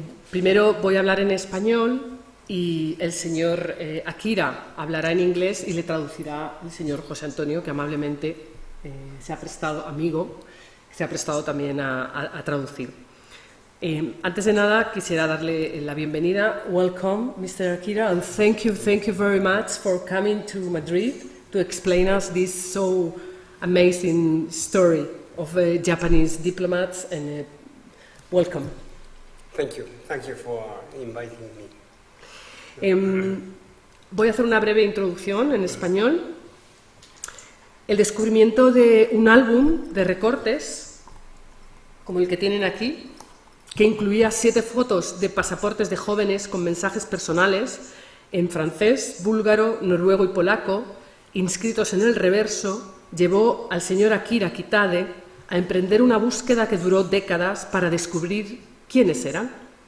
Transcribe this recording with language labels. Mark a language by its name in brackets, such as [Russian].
[Spanish] Primero voy a hablar en español y el señor Akira hablará en inglés y le traducirá el señor José Antonio, que amablemente se ha prestado también a traducir. Antes de nada, quisiera darle la bienvenida. [English] Welcome, Mr. Akira, and thank you very much for coming to Madrid to explain us this so amazing story of Japanese diplomats, and welcome. Thank you for inviting me. [Spanish] Voy a hacer una breve introducción en español. El descubrimiento de un álbum de recortes, como el que tienen aquí, que incluía 7 fotos de pasaportes de jóvenes con mensajes personales en francés, búlgaro, noruego y polaco, inscritos en el reverso, llevó al señor Akira Kitade a emprender una búsqueda que duró décadas para descubrir quiénes eran.